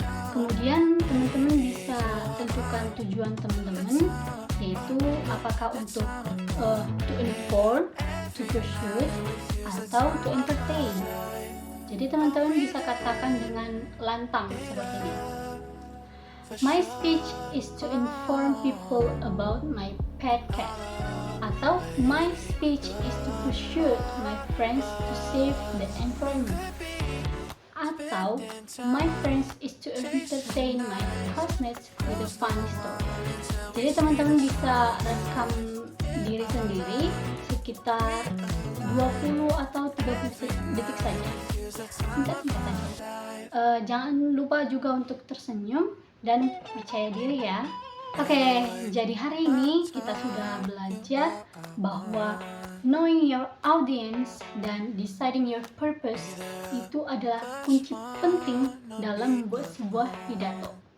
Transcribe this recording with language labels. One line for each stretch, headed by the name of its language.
Indonesian: Kemudian teman-teman bisa tentukan tujuan teman-teman, yaitu apakah untuk
English: to inform, to pursue,
Indonesian: atau
English: to entertain.
Indonesian: Jadi teman-teman bisa katakan dengan lantang seperti ini.
English: My speech is to inform people about my pet cat.
Indonesian: Atau
English: my speech is to pursue my friends to save the environment.
Indonesian: Atau
English: my friends is to entertain my classmates with a funny story.
Indonesian: Jadi teman-teman bisa rekam diri sendiri sekitar 20 atau 30 detik saja. Singkat-singkat saja. Jangan lupa juga untuk tersenyum dan percaya diri ya. Oke, jadi hari ini kita sudah belajar bahwa
English: knowing your audience
Indonesian: dan
English: deciding your purpose
Indonesian: itu adalah kunci penting dalam membuat sebuah pidato.